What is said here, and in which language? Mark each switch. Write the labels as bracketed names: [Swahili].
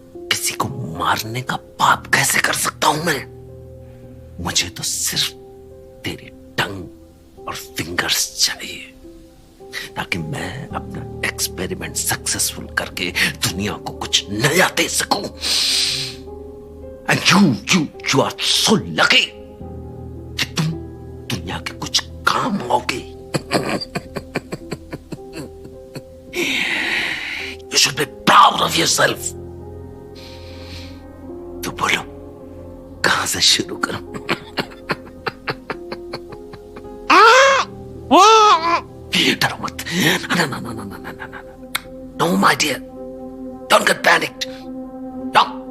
[Hindi] किसी को मारने का पाप कैसे कर सकता हूं मैं? मुझे तो सिर्फ तेरी टंग और फिंगर्स चाहिए, ताकि मैं अपना एक्सपेरिमेंट सक्सेसफुल करके दुनिया को कुछ नया दे सकूं। [English] and you are so lucky [Hindi] कि तुम दुनिया के कुछ काम आओगे। [English] You should be proud of yourself. [Hindi] तो बोलो, कहां से शुरू करूं? डरो मत। [English] No, my dear. Don't get panicked. No.